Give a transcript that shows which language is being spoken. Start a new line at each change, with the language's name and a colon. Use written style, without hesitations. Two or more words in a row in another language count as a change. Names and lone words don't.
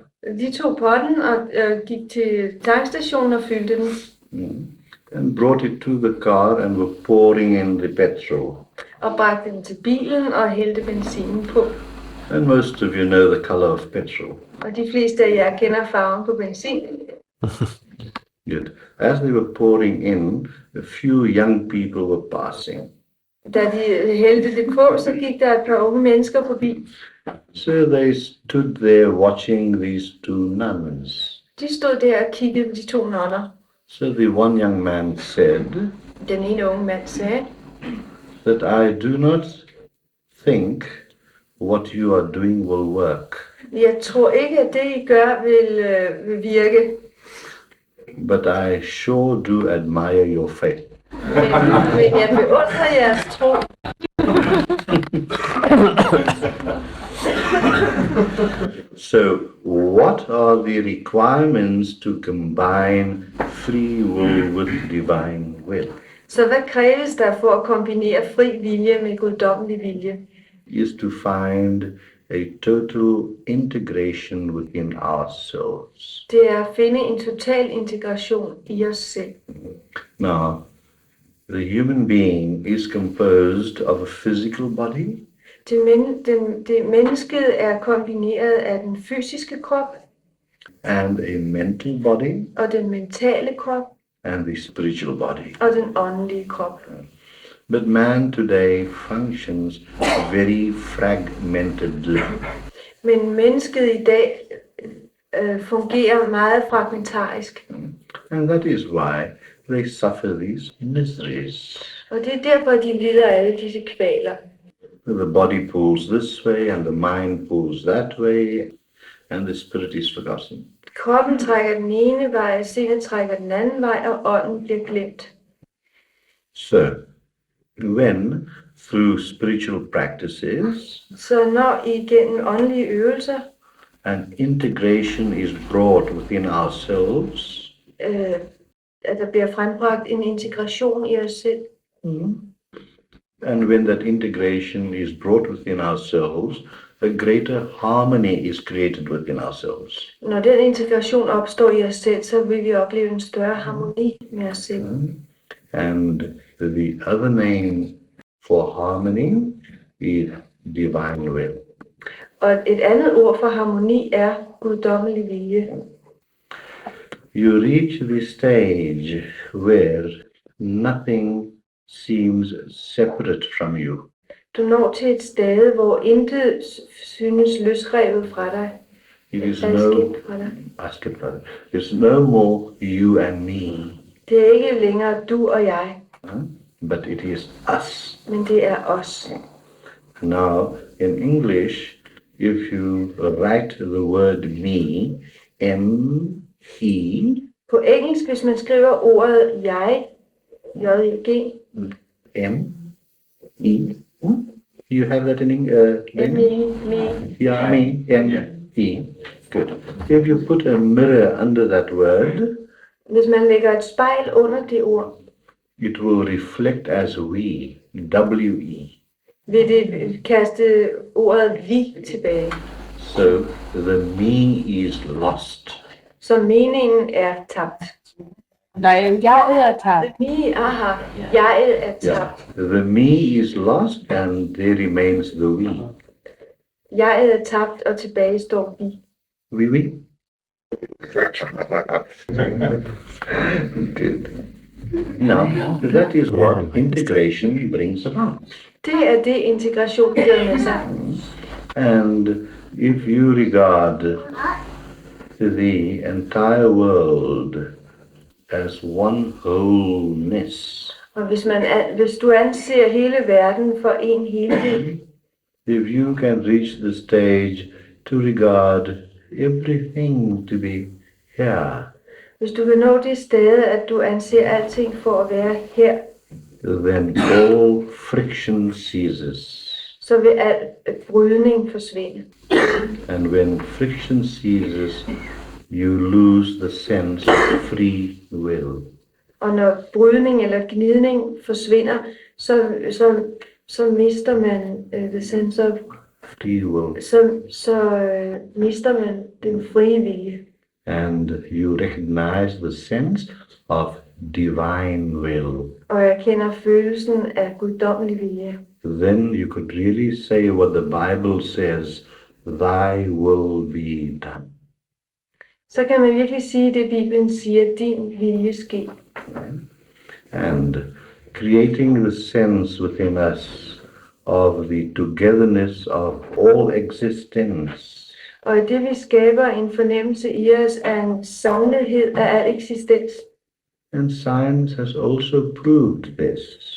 Danish: De tog potten og gik til tankstationen og fyldte den.
English: And brought it to the car and were pouring in the petrol.
Danish: Og bragte den til bilen og hældte benzinen på.
English: And most of you know the color of petrol.
Danish: Og de fleste af jer kender farven på benzin.
English: Good. As they were pouring in, a few young people were passing.
Danish: Da de hældte det på, så gik der et par unge mennesker forbi.
English: So they stood there watching these two nuns.
Danish: De stod der og kiggede på de to nonner.
English: So the one young man said
Danish: Den ene unge mand sagde,
English: that I do not think what you are doing will work,
Danish: jeg tror ikke, at det I gør vil virke.
English: but I sure do admire your faith.
Danish: Men jeg beundrer jeres tro.
English: So what are the requirements to combine free will with divine will?
Danish: Så hvad kræves der for at kombinere fri vilje med guddommelig vilje?
English: Is to find a total integration within ourselves.
Danish: Det er at finde en total integration i os selv.
English: Now, the human being is composed of a physical body,
Danish: Det mennesket er kombineret af den fysiske krop
English: and a mental body,
Danish: og den mentale krop
English: and the spiritual body.
Danish: og den åndelige krop.
English: But man today functions very fragmentedly.
Danish: Men mennesket i dag fungerer meget fragmentarisk.
English: And that is why they suffer these miseries.
Danish: Og det er derfor, de lider af alle disse kvaler.
English: The body pulls this way, and the mind pulls that way, and the spirit is forgotten.
Danish: Kroppen trækker den ene vej, sindet trækker den anden vej, og ånden bliver glemt.
English: So, when through spiritual practices
Danish: Så når igennem åndelige øvelser,
English: an integration is brought within ourselves,
Danish: at der bliver frembragt en integration i os selv,
English: and when that integration is brought within ourselves, a greater harmony is created within ourselves.
Danish: Når den integration opstår i os selv, så vil vi opleve en større harmoni med os selv.
English: And the other name for harmony is divine will.
Danish: Og et andet ord for harmoni er guddommelig vilje.
English: You reach the stage where nothing seems separate from you.
Danish: Du når til et stade, hvor intet synes løsrevet fra dig,
English: It is
Danish: adskilt fra dig.
English: It's no more you and me,
Danish: Det er ikke længere du og jeg,
English: but it is us.
Danish: men det er os.
English: Now, in English, if you write the word me, M-E,
Danish: På engelsk, hvis man skriver ordet jeg, J-E-G,
English: M-E, you have that in English? me, Yeah, me, M-E. Good. If you put a mirror under that word,
Danish: hvis man lægger et spejl under det ord,
English: it will reflect as we, W-E.
Danish: vil det kaste ordet vi tilbage.
English: So the me is lost.
Danish: Så meningen er tabt. Nej, jeg er tabt. Me, aha, jeget er tabt.
English: The me is lost and there remains the we.
Danish: Jeget er tabt, og tilbage står vi.
English: We. Good. Now, that is what integration brings about.
Danish: Det er det, integration giver med sig.
English: And if you regard the entire world as one wholeness,
Danish: Og hvis du anser hele verden for en helhed,
English: if you can reach the stage to regard everything to be here,
Danish: hvis du kan nå det sted, at du anser alting for at være her,
English: then all friction ceases.
Danish: så vil al brydning forsvinde.
English: And when friction ceases, you lose the sense of free will.
Danish: Og når brydning eller gnidning forsvinder, så mister man
English: the sense of, Free will.
Danish: så mister man den frie vilje.
English: And you recognize the sense of divine will.
Danish: Og jeg kender følelsen af guddommelig vilje.
English: Then you could really say what the Bible says, thy will be done.
Danish: Så kan man virkelig sige det, Bibelen siger, din vilje ske.
English: And creating the sense within us of the togetherness of all existence,
Danish: Og i det vi skaber en fornemmelse i os af en samlethed af al eksistens.
English: and science has also proved this,